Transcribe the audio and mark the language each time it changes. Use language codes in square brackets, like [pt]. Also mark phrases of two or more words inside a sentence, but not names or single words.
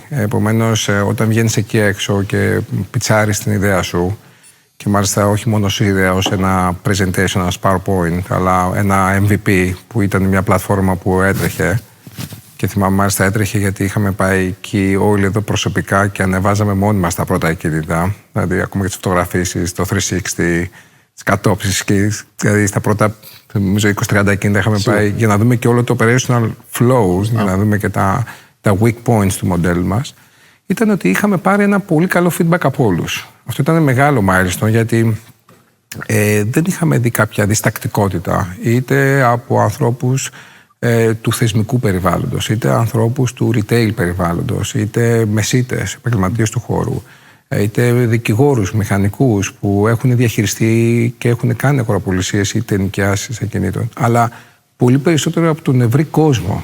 [el] Επομένως, όταν βγαίνεις εκεί έξω και πιτσάρεις την ιδέα σου, και μάλιστα όχι μόνο σε ιδέα ως ένα presentation, ένα PowerPoint, αλλά ένα MVP που ήταν μια πλατφόρμα που έτρεχε. Και θυμάμαι, μάλιστα έτρεχε γιατί είχαμε πάει εκεί όλοι εδώ προσωπικά και ανεβάζαμε μόνοι μας τα πρώτα κινητά. Δηλαδή, ακόμα και τις φωτογραφίσεις, το 360, τις κατόψεις. Δηλαδή, στα πρώτα, νομίζω, 20-30 κινητά είχαμε πάει για να δούμε και όλο το [en] operational flows, [el] για να δούμε και τα [en] weak points [el] του μοντέλου μας. Ήταν ότι είχαμε πάρει ένα πολύ καλό feedback από όλους. Αυτό ήταν μεγάλο milestone, γιατί δεν είχαμε δει κάποια διστακτικότητα, είτε από ανθρώπους του θεσμικού περιβάλλοντος, είτε ανθρώπους του retail περιβάλλοντος, είτε μεσίτες, επαγγελματίες του χώρου, είτε δικηγόρους, μηχανικούς που έχουν διαχειριστεί και έχουν κάνει αγοραπολισίες είτε νοικιάσεις ακινήτων, αλλά πολύ περισσότερο από τον ευρύ κόσμο.